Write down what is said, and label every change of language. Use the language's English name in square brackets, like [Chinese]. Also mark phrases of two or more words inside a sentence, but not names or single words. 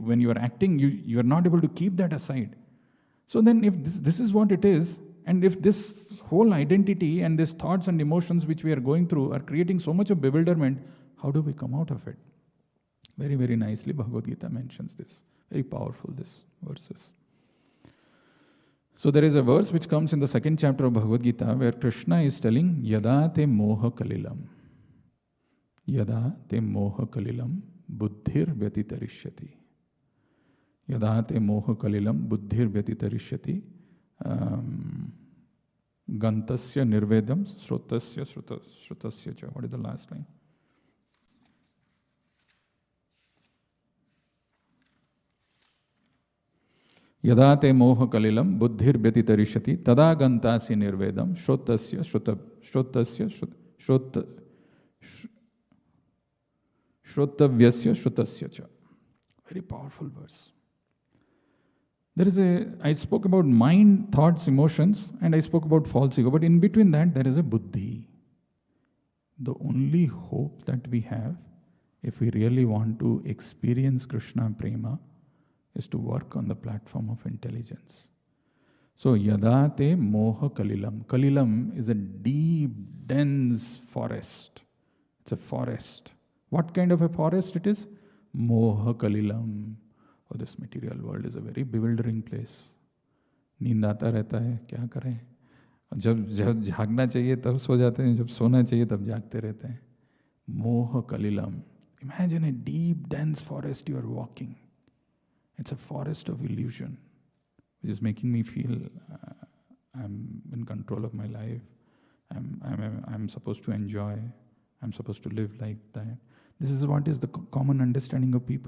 [English] When you are acting, you are not able to keep that aside. So then, if this is what it is, and if this whole identity and these thoughts and emotions which we are going through are creating so much of bewilderment, how do we come out of it? Very, very nicely, Bhagavad Gita mentions this. Very powerful, these verses. So there is a verse which comes in the second chapter of Bhagavad Gita where Krishna is telling, [Sanskrit] Yada te moha kalilam. Yada te moha kalilam buddhir vyatitarishyati. Yada te moha kalilam buddhir vyatitarishyati. Gantasya nirvedam srotasya srutasya cha. [English] What is the last line? [Sanskrit] Yada te moha kalilam buddhir vyatitarishyati tada gantasi nirvedam shrotasya shrotavyasya shrutasya cha. [English] Very powerful verse. I spoke about mind, thoughts, emotions, and I spoke about false ego, but in between that there is a buddhi. The only hope that we have, if we really want to experience [Sanskrit] Krishna Prema, [English] is to work on the platform of intelligence. So, [Sanskrit] yada te moha kalilam. [English] Kalilam is a deep, dense forest. It's a forest. What kind of a forest it is? [Sanskrit] Moha kalilam. [English] Oh, this material world is a very bewildering place. [Hindi] नींद आता रहता है, क्या करें? जब जागना चाहिए तब सो जाते हैं, जब सोना चाहिए तब जागते रहते हैं. [Sanskrit] Moha kalilam. [English] Imagine a deep, dense forest you are walking. It's a forest of illusion, which is making me feel I'm in control of my life. I'm supposed to enjoy. I'm supposed to live like that. This is what is the common understanding of people.